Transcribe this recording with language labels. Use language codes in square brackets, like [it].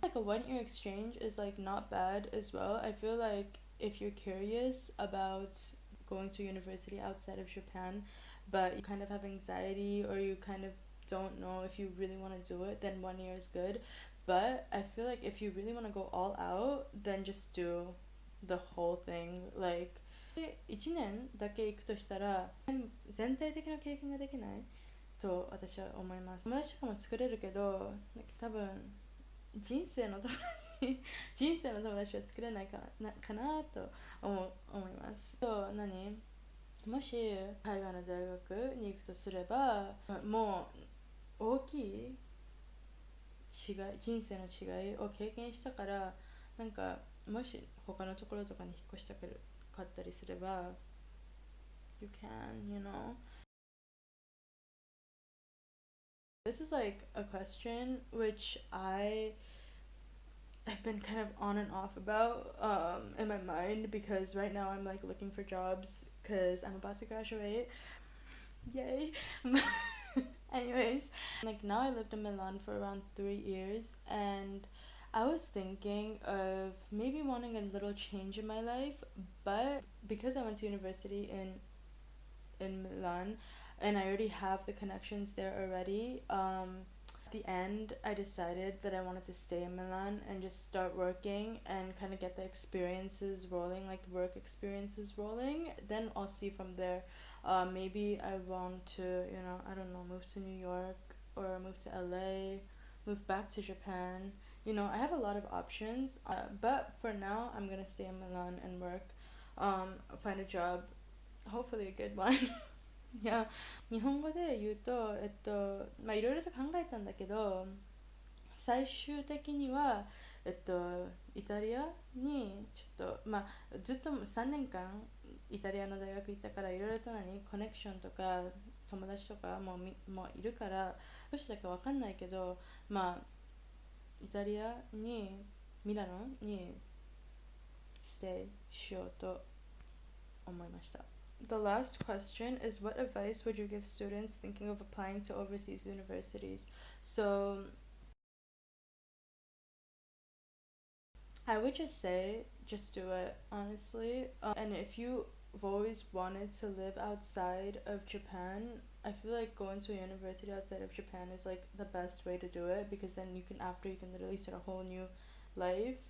[en] Like a 1 year exchange is like not bad as well. I feel like if you're curious about going to university outside of Japan, but you kind of have anxiety or you kind of don't know if you really want to do it, then 1 year is good. But I feel like if you really want to go all out, then just do the whole thing. [ja] Like, 1年だけ行くとしたら全体的な経験ができないと私は思います。友達とかも作れるけど、多分人生の友達人生の友達は作れないかなと思います。もし海外の大学に行くとすれば、もう大きい人生の違いを経験したから、もし他のところとかに引っ越したかったりすれば [en] you can. This is like a question which I've been kind of on and off about in my mind because right now I'm like looking for jobs because I'm about to graduate. Yay. Anyways, like now I lived in Milan for around 3 years, and I was thinking of maybe wanting a little change in my life, but because I went to university in Milan and I already have the connections there already, at the end I decided that I wanted to stay in Milan and just start working and kind of get the experiences rolling, like the work experiences rolling. Then I'll see from there. Maybe I want to, I don't know, move to New York or move to LA, move back to Japan. I have a lot of options, but for now, I'm gonna stay in Milan and work, find a job, hopefully a good one. [ja] いや、日本語で言うと、まあいろいろと考えたんだけど、最終的には、イタリアにちょっと、まあずっと3年間イタリアの大学行ったからいろいろとコネクションとか友達とかもういるからどうしたかわかんないけど、まあイタリアにミラノにステイしようと思いました。 [en] The last question is, what advice would you give students thinking of applying to overseas universities? So I would just say just do it, honestly. And if you've always wanted to live outside of Japan, I feel like going to a university outside of Japan is like the best way to do it because then you can literally start a whole new life.